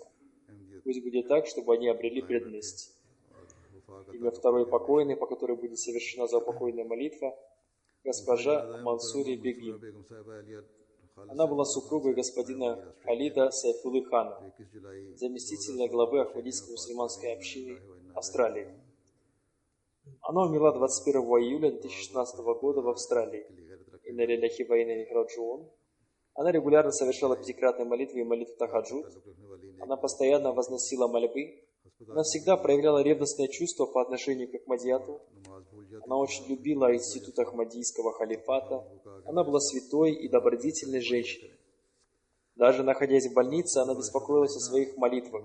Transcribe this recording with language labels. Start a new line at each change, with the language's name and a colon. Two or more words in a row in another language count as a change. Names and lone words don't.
Russian: Пусть будет так, чтобы они обрели преданность. Имя второй покойной, по которой будет совершена заупокойная молитва, госпожа Мансури Бегим. Она была супругой господина Халида Сайфулы Хана, заместителя главы Ахмадийской мусульманской общины Австралии. Она умерла 21 июля 2016 года в Австралии.
Arabic: إنا لله وإنا إليه راجعون.
Russian: Она регулярно совершала пятикратные молитвы и молитву тахаджуд. Она постоянно возносила мольбы. Она всегда проявляла ревностное чувство по отношению к Ахмадияту. Она очень любила институт Ахмадийского халифата. Она была святой и добродетельной женщиной. Даже находясь в больнице, она беспокоилась о своих молитвах.